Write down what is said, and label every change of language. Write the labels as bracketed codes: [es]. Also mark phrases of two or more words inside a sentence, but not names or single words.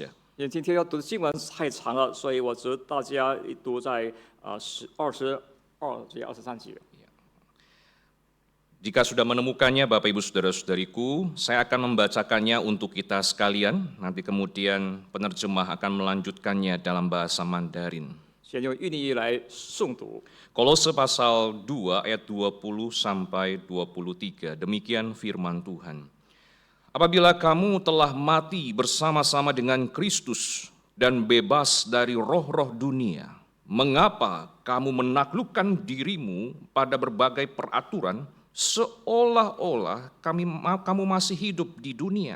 [zh] 因为今天要读的经文太长了，所以我只大家读在22节、23节。 [id] Jika sudah menemukannya, Bapak Ibu Saudara-saudariku, saya akan membacakannya untuk kita sekalian, nanti kemudian penerjemah akan melanjutkannya dalam bahasa Mandarin. [zh] 先用印尼语来诵读。 [id] Kolose pasal 2 ayat 20 sampai 23, demikian firman Tuhan. Apabila kamu telah mati bersama-sama dengan Kristus dan bebas dari roh-roh dunia, mengapa kamu menaklukkan dirimu pada berbagai peraturan seolah-olah kamu masih hidup di dunia?